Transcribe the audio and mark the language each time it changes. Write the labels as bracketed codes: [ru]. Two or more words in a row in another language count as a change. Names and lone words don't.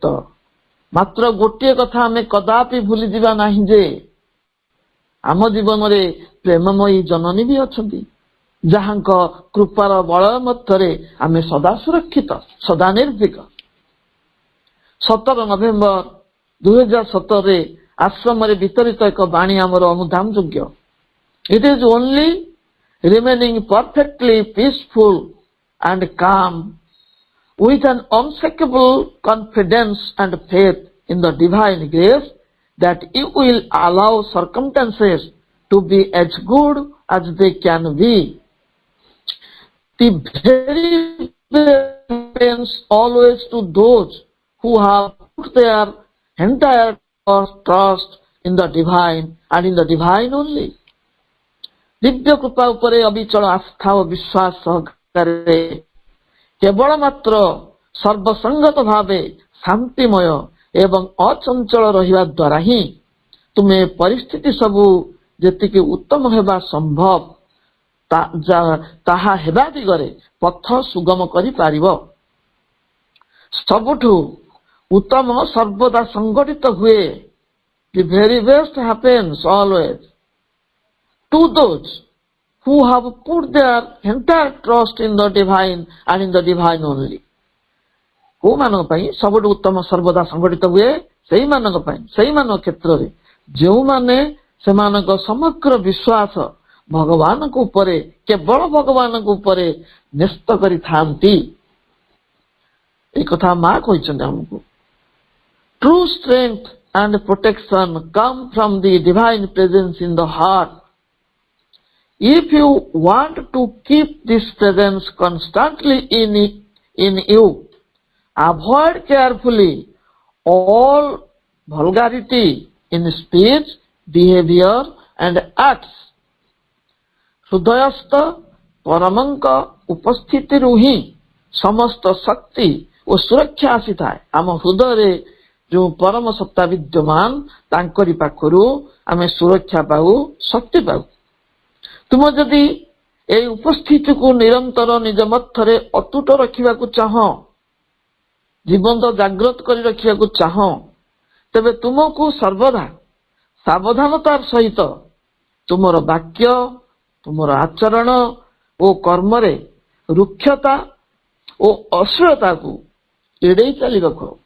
[or] ମାତ୍ର ଗୋଟିଏ କଥା ଆମେ କଦାପି ଭୁଲିଯିବା ନାହିଁ ଯେ ଆମ ଜୀବନରେ ପ୍ରେମମୟୀ ଜନନୀ ବି ଅଛନ୍ତି ଯାହାଙ୍କ କୃପାର ବଳୟ ମଧ୍ୟରେ ଆମେ ସଦା ସୁରକ୍ଷିତ, ସଦା ନିର୍ଭୀକ। 17 ନଭେମ୍ବର 2017ରେ ଆଶ୍ରମରେ ବିତରିତ ଏକ ବାଣୀ ଆମର ଅନୁଧ୍ୟାନ ଯୋଗ୍ୟ। [en] It is only remaining perfectly peaceful and calm with an unshakable confidence and faith in the divine grace that you will allow circumstances to be as good as they can be. The very best happens always to those who have put their entire trust in the divine and in the divine only। [or] ଦିବ୍ୟ କୃପା ଉପରେ ଅବିଚଳ ଆସ୍ଥା ଓ ବିଶ୍ୱାସ ସହକାରେ କେବଳ ମାତ୍ର ସର୍ବସଙ୍ଗତ ଭାବେ ଶାନ୍ତିମୟ ଏବଂ ଅଚଞ୍ଚଳ ରହିବା ଦ୍ୱାରା ହିଁ ତୁମେ ପରିସ୍ଥିତି ସବୁ ଯେତିକି ଉତ୍ତମ ହେବା ସମ୍ଭବ ତାହା ହେବା ଦିଗରେ ପଥ ସୁଗମ କରିପାରିବ। ସବୁଠୁ ଉତ୍ତମ ସର୍ବଦା ସଂଗଠିତ ହୁଏ। [en] The very best happens always to those who have put their entire trust in the divine and in the divine only। [or] କୋଉମାନଙ୍କ ପାଇଁ ସବୁଠୁ ଉତ୍ତମ ସର୍ବଦା ସଂଗଠିତ ହୁଏ? ସେଇମାନଙ୍କ ପାଇଁ, ସେଇମାନଙ୍କ କ୍ଷେତ୍ରରେ ଯେଉଁମାନେ ସେମାନଙ୍କ ସମଗ୍ର ବିଶ୍ୱାସ ଭଗବାନଙ୍କ ଉପରେ, କେବଳ ଭଗବାନଙ୍କ ଉପରେ ନ୍ୟସ୍ତ କରିଥାନ୍ତି। এই କଥା ମା କହିଛନ୍ତି ଆମକୁ। [en] True strength and protection come from the divine presence in the heart. If you want to keep this presence constantly in you, avoid carefully all vulgarity in speech, behavior and acts. [or] ହୃଦୟସ୍ଥ ପରମଙ୍କ ଉପସ୍ଥିତିରୁ ହିଁ ସମସ୍ତ ଶକ୍ତି ଓ ସୁରକ୍ଷା ଆସିଥାଏ। ଆମ ହୃଦୟରେ ଯେଉଁ ପରମ ସତ୍ତା ବିଦ୍ୟମାନ, ତାଙ୍କରି ପାଖରୁ ଆମେ ସୁରକ୍ଷା ପାଉ, ଶକ୍ତି ପାଉ। ତୁମ ଯଦି ଏହି ଉପସ୍ଥିତିକୁ ନିରନ୍ତର ନିଜ ମଧ୍ୟରେ ଅତୁଟ ରଖିବାକୁ ଚାହଁ, ଜୀବନ୍ତ ଜାଗ୍ରତ କରି ରଖିବାକୁ ଚାହଁ, ତେବେ ତୁମକୁ ସର୍ବଦା ସାବଧାନତାର ସହିତ ତୁମର ବାକ୍ୟ, ତୁମର ଆଚରଣ ଓ କର୍ମରେ ରୁକ୍ଷତା ଓ ଅଶ୍ଳୀଳତାକୁ ଏଡ଼େଇ ଚାଲିବାକୁ।